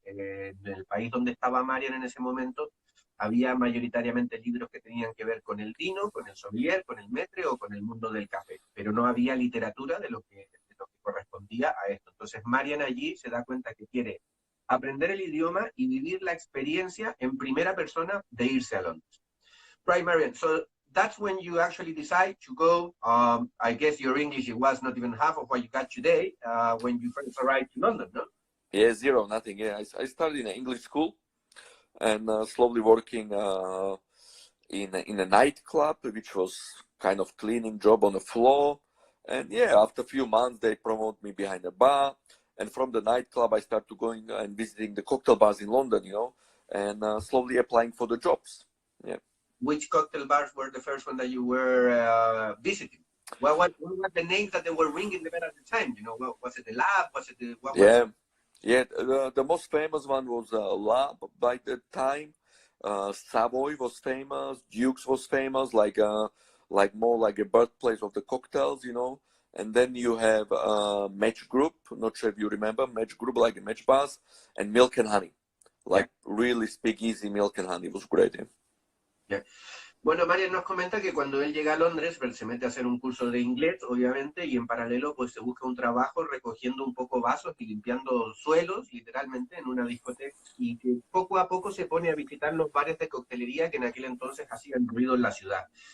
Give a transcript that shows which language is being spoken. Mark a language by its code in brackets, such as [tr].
[es] En el país donde estaba Marian en ese momento, había mayoritariamente libros que tenían que ver con el vino, con el sommelier, con el maître o con el mundo del café, pero no había literatura de lo que correspondía a esto. Entonces Marian allí se da cuenta que quiere aprender el idioma y vivir la experiencia en primera persona de irse a Londres. [en] Right, Marian. So that's when you actually decide to go. I guess your English, it was not even half of what you got today when you first arrived to London, no? Yeah, zero, nothing. Yeah, I started in an English school and slowly working in a nightclub, which was kind of cleaning job on the floor. And yeah, after a few months, they promoted me behind the bar. And from the nightclub, I started going and visiting the cocktail bars in London, and slowly applying for the jobs. Yeah. Which cocktail bars were the first one that you were visiting? What were the names that they were ringing the bell at the time? Was it the Lab? Was it the... The most famous one was Lab by the time. Savoy was famous. Duke's was famous, like more like a birthplace of the cocktails, And then you have Match Group. Not sure if you remember Match Group, like a Match Bars, and Milk and Honey, really speakeasy Milk and Honey. It was great. Yeah. [es] Bueno, Marian nos comenta que cuando él llega a Londres, se mete a hacer un curso de inglés, obviamente, y en paralelo pues se busca un trabajo recogiendo un poco vasos y limpiando suelos, literalmente, en una discoteca, y que poco a poco se pone a visitar los bares de coctelería que en aquel entonces hacían ruido en la ciudad.